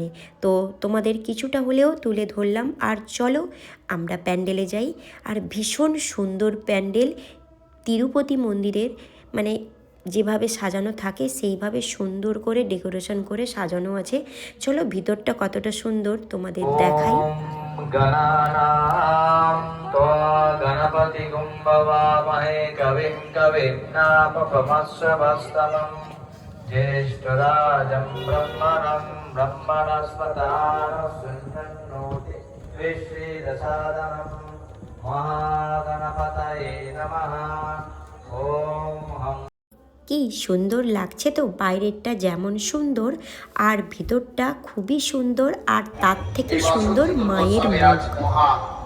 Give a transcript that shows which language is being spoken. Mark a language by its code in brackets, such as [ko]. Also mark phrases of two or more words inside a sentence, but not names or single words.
[bn] তো তোমাদের কিছুটা হলেও তুলে ধরলাম। আর চলো আমরা প্যান্ডেলে যাই। আর ভীষণ সুন্দর প্যান্ডেল, তিরুপতি মন্দিরের মানে যেভাবে সাজানো থাকে সেইভাবে সুন্দর করে ডেকোরেশন করে সাজানো আছে। চলো ভিতরটা কতটা সুন্দর তোমাদের দেখাই। [sa] गणानां त्वा गणपतिगुं भवामहे कविं कवीनामुपमश्रवस्तमं ज्येष्ठराजं ब्रह्मणस्पतानशृण्वन्नोति विश्रीदसादनं महागणपतये नमः। ॐ हं। [bn] কি সুন্দর লাগছে তো, বাইরেরটা যেমন সুন্দর আর ভিতরটা খুবই সুন্দর, আর তার থেকে সুন্দর মায়ের মুখ।